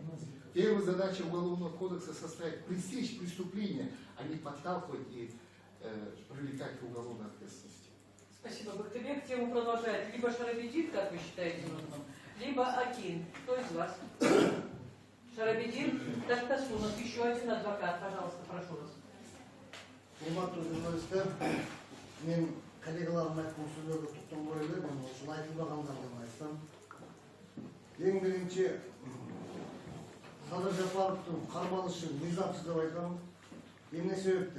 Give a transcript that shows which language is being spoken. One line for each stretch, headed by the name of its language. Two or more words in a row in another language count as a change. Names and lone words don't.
Russian: Первая задача Уголовного кодекса составить пресечь преступления, а не подталкивать и привлекать к уголовной ответственности. Спасибо, Бактыбек. Тему продолжает либо Шарабедин, как вы считаете нужным, либо Акин. Кто из вас? Шарабедин, Тахтасунов, еще один адвокат. Пожалуйста, прошу вас.
Kyrgyz: Урматтуу журналисттер, мен коллегаларым айткан сөздөргө токтолбой эле, мен ушул айтылбагандарды айтсам. Эң биринчи Садыр Жапаровдун кармалышы мыйзамсыз деп айтам. Эмне себептен?